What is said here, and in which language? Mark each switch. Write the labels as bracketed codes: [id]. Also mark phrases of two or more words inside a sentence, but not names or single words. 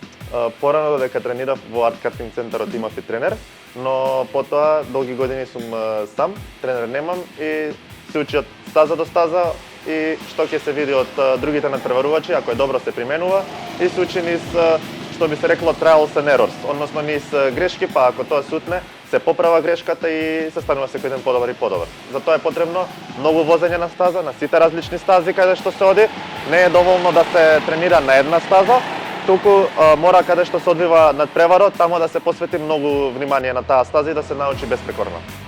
[mk] Порано додека тренирав во Арт Картинг центарот имав и тренер, но потоа долги години сум сам, тренер немам и се учи од стаза до стаза и што ќе се види од другите надпреварувачи, ако е добро се применува и се учи низ што би се рекло [en] trials and errors, [mk] односно низ грешки, па ако тоа се утне, се поправа грешката и се станува секој ден подобар и подобар. Затоа е потребно многу возење на стаза, на сите различни стази каде што се оди. Не е доволно да се тренира на една стаза, туку мора каде што се одвива надпреварот, тамо да се посвети многу внимание на таа стаза и да се научи безпрекорно.